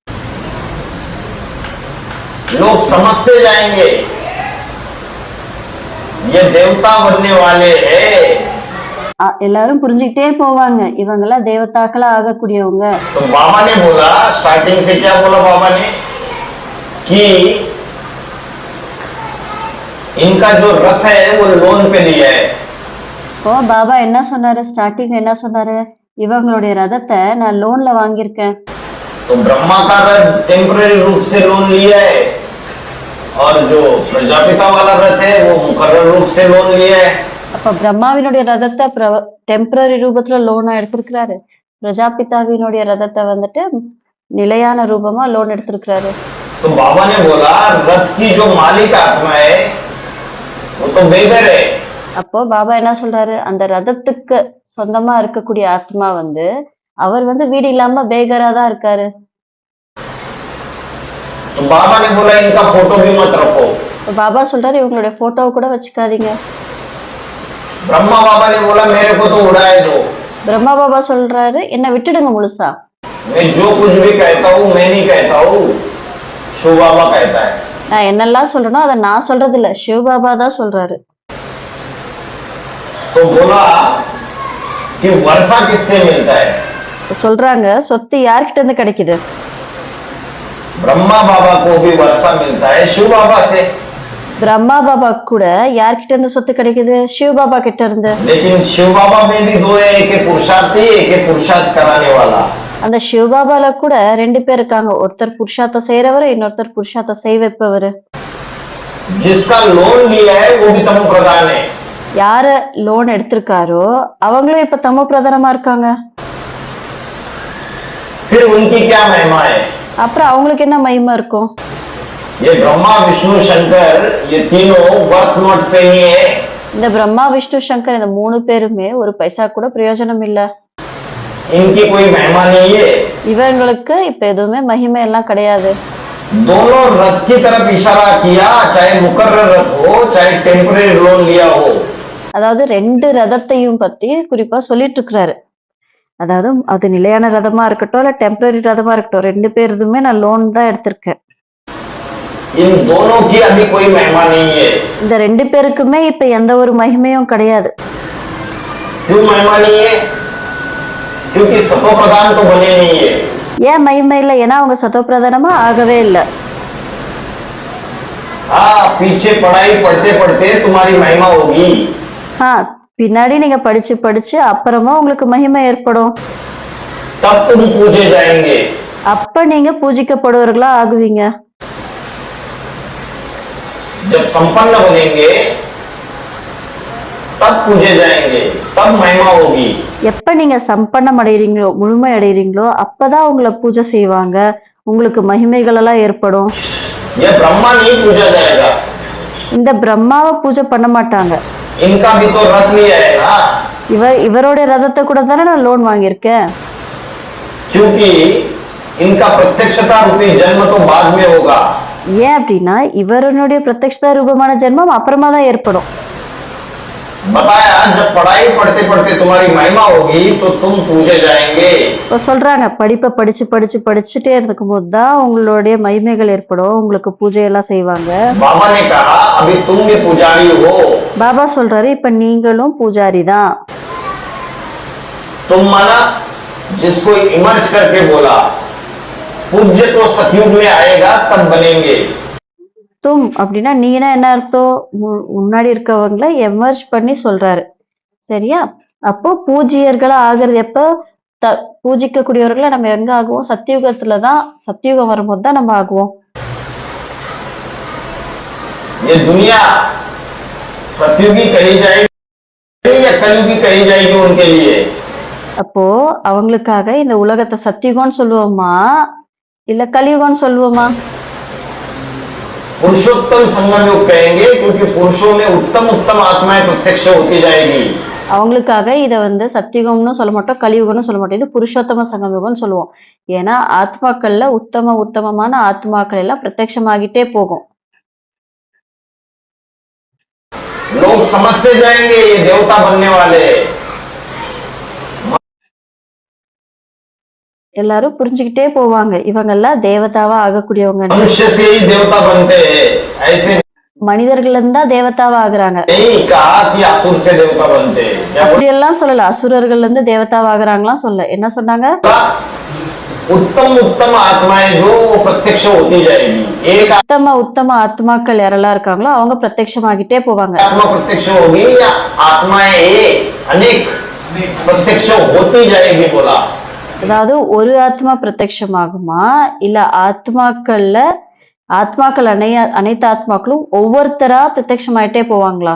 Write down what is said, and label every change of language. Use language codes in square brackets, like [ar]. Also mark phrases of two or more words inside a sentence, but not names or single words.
[hi] लोग समझते जाएंगे ये देवता बनने वाले हैं। [ta] எல்லாரும் புரிஞ்சுக்கிட்டே போவாங்க, இவங்கெல்லாம் தேவதாக்களா ஆகக்கூடியவங்க. [hi] तो बाबा ने बोला, स्टार्टिंग से क्या बोला बाबा ने कि इनका जो रथ है वो लोन पे लिया है। [ta] இப்போ பாபா என்ன சொன்னாரு? ஸ்டார்டிங் என்ன சொன்னாரு? இவங்களுடைய ரதத்தை நான் லோன்ல வாங்கியிருக்கேன். [hi] तो ब्रह्मा का रथ टेम्पररी रूप से लोन लिया है और जो प्रजापिता वाला रथ है वो मुकर्रर रूप से लोन लिया है। [ta] அப்ப பிரம்மாவினுடைய ரதத்தை டெம்பரரி ரூபத்துல லோனா எடுத்திருக்கிறாரு, பிரஜாபிதாவினுடைய ரதத்தை வந்துட்டு நிலையான ரூபமா லோன் எடுத்திருக்கிறாரு. [hi] तो बाबा ने बोला रथ की जो मालिक आत्मा है वो तो बेगर है। [ta] அப்போ பாபா என்ன சொல்றாரு? அந்த ரதத்துக்கு சொந்தமா இருக்கக்கூடிய ஆத்மா வந்து அவர் வந்து வீடு இல்லாம பேகரா தான் இருக்காரு. [hi] तो बाबा ने बोला इनका फोटो भी मत रखो। [ta] பாபா சொல்றாரு இவங்களுடைய போட்டோவை கூட வச்சுக்காதீங்க. [hi] ब्रह्मा बाबा ने बोला मेरे को तो उड़ाए दो। [ta] பிரம்மா பாபா சொல்றாரு என்ன விட்டுடுங்க முழுசா. [hi] मैं जो कुछ भी कहता हूँ मैं नहीं कहता हूँ, शिव बाबा कहता है। [ta] நான் என்னெல்லாம் சொல்றேனோ அதை நான் சொல்றது இல்ல, சிவ பாபா தான் சொல்றாரு. [hi] तो बोला कि वर्षा किससे मिलता है? [ta] சொல்றாங்க சொத்து யார்கிட்ட இருந்து கிடைக்குது? [hi] ब्रह्मा बाबा को भी वर्षा मिलता है शिव बाबा से। [ta] பிரம்மா பாபா கூட யார்கிட்ட இருந்து சொத்து கிடைக்குது? சிவ பாபா கிட்ட இருந்து. [hi] लेकिन शिव बाबा में भी दो है, एक पुरुषार्थी एक पुरुषार्थ कराने वाला। [ta] அந்த சிவ பாபால கூட ரெண்டு பேர் இருக்காங்க, ஒருத்தர் புருஷார்த்தம் செய்யறவர், இன்னொருத்தர் புருஷார்த்தம் செய் வைப்பவர். [hi] जिसका लोन लिया है वो भी तमो प्रधान है। [ta] யார லோன் எடுத்திருக்காரோ அவங்களும் இப்ப தமோ பிரதானமா இருக்காங்க. [hi] फिर उनकी क्या महिमा है? [ta] அப்புறம் அவங்களுக்கு என்ன மகிமை இருக்கும்? [hi] ये ब्रह्मा विष्णु शंकर ये तीनों [en] worth not pay [hi] ही है। [ta] இந்த பிரம்மா விஷ்ணு சங்கர் இந்த மூணு பேருமே ஒரு பைசா கூட பிரயோஜனம் இல்ல. [hi] इनकी कोई महिमा नहीं है। [ta] இவங்களுக்கு இப்ப எதுவுமே மகிமை எல்லாம் கிடையாது. [hi] दोनों रथ की तरफ इशारा किया, चाहे मुकर्रर रथ हो चाहे टेम्पररी लोन लिया हो। [ta] அதாவது ரெண்டு ரதத்தையும் பத்தி குறிப்பா சொல்லிட்டு இருக்கிறாரு. அதாவது அது நிலையான ரதமா இருக்கட்டும் இல்ல டெம்பரரி ரதமா இருக்கட்டும், ரெண்டு பேருதுமே நான் லோன் தான் எடுத்திருக்கேன். [hi] इन दोनों की अभी कोई महिमा नहीं है। [ta] இந்த ரெண்டு பேருக்குமே இப்ப எந்த ஒரு மகிமையும் கிடையாது. [hi] क्यों महिमा नहीं है? क्योंकि सतो प्रधान तो बने नहीं है। [ta] ஏன் மகிமை இல்லை? ஏன்னா அவங்க சத்தோ பிரதானமா ஆகவே இல்லை. [hi] हाँ, पीछे पढ़ाई पढ़ते पढ़ते तुम्हारी महिमा होगी। [ta] பின்னாடி நீங்க படிச்சு படிச்சு அப்புறமா உங்களுக்கு மகிமை ஏற்படும். [hi] तब तुम पूजे जाएंगे। [ta] அப்ப நீங்க பூஜிக்கப்படுவர்களா ஆகுவீங்க. [hi] जब संपन्न बनेंगे तब पूजे जाएंगे, तब महिमा होगी। [ta] எப்ப நீங்க சம்பன்னம் அடைகிறீங்களோ முழுமை அடைகிறீங்களோ அப்பதான் உங்களை பூஜை செய்வாங்க, உங்களுக்கு மகிமைகள் எல்லாம் ஏற்படும். [hi] यह ब्रह्मा नहीं पूजा जाएगा। [ta] இந்த பிரம்மாவை பூஜை பண்ண மாட்டாங்க. [hi] इनका भी तो रथ लिया है ना। [ta] இவரோட ரதத்தை கூட தானே நான் லோன் வாங்கியிருக்கேன். [hi] क्योंकि इनका प्रत्यक्षता रूपी जन्म तो बाद में होगा। [ta] ஏன் அப்படின்னா இவருடைய பிரத்யக்ஷ ரூபமான ஜென்மம் அப்புறமா தான் ஏற்படும். [hi] बताया जब पढ़ाई पढ़ते पढ़ते तुम्हारी महिमा होगी तो तुम पूजे जाएंगे। [ta] இப்போ சொல்றாங்க படிப்பை படிச்சு படிச்சு படிச்சுட்டே இருக்கும் போதுதான் உங்களுடைய மகிமைகள் ஏற்படும், உங்களுக்கு பூஜை எல்லாம் செய்வாங்க. [hi] बाबा ने कहा अभी तुम भी पुजारी हो। [ta] பாபா சொல்றாரு இப்ப நீங்களும் பூஜாரி தான். [hi] तुम माना जिसको इमर्ज करके बोला पूज्य तो सतयुग में आएगा तब बनेंगे। [ta] தும் அப்படின்னா நீங்கன்னா என்ன அர்த்தம்? முன்னாடி இருக்கவங்களை எமர்ஜ் பண்ணி சொல்றாரு, சரியா? அப்போ பூஜ்யர்களா ஆகிறது எப்ப? பூஜிக்கக்கூடியவர்களை நம்ம எங்க ஆகுவோம்? சத்தியுகத்துலதான், சத்தியுகம் வரும்போது தான் நம்ம ஆகுவோம். [hi] ये दुनिया सतयुगी कही जाएगी या कलयुगी कही जाएगी उनके लिए? [ta] அப்போ அவங்களுக்காக இந்த உலகத்தை சத்தியுகம்னு சொல்லுவோமா இல்ல கலியுகம்னு சொல்லுவோமா? [hi] पुरुषोत्तम संगम योग कहेंगे क्योंकि पुरुषों में उत्तम उत्तम आत्माएं प्रत्यक्ष होती जाएगी। [ta] அவங்களுக்காக இதை வந்து சத்தியுகம்னு சொல்ல மாட்டோம், கலியுகம்னு சொல்ல மாட்டோம், இது புருஷோத்தம சங்கமயுகம்னு சொல்லுவோம். ஏன்னா ஆத்மாக்கள்ல உத்தமமான ஆத்மாக்கள் எல்லாம் பிரத்யட்சமாகிட்டே போகும். [hi] लोग समझते जाएंगे ये देवता बनने वाले, [ta] எல்லாரும் புரிஞ்சுக்கிட்டே போவாங்க இவங்கெல்லாம் தேவதாவா ஆகக்கூடியவங்க. [hi] मनुष्य से ही देवता बनते हैं, ऐसे [ta] மனிதர்கள் இருந்தா தேவதாவா ஆகுறாங்க. [hi] नहीं कहा कि असुर से देवता बनते हैं। [ta] அப்படியெல்லாம் சொல்லல, அசுரர்கள் இருந்து தேவதாவா ஆகுறாங்களாம் சொல்ல. என்ன சொன்னாங்க? [hi] उत्तम उत्तम आत्माएं जो वो प्रत्यक्ष होती जाएगी। एक [ta] உத்தம ஆத்மாக்கள் யாரெல்லாம் இருக்காங்களோ அவங்க பிரத்யட்சமாகிட்டே போவாங்க. [hi] आत्मा प्रत्यक्ष होगी या आत्माएं अनेक प्रत्यक्ष होती जाएगी बोला। [ta] அதாவது ஒரு ஆத்மா பிரத்யட்சமாகுமா இல்ல ஆத்மாக்கள் அனைத்து ஆத்மாக்களும் ஒவ்வொருத்தரா பிரத்யட்சமாயிட்டே போவாங்களா?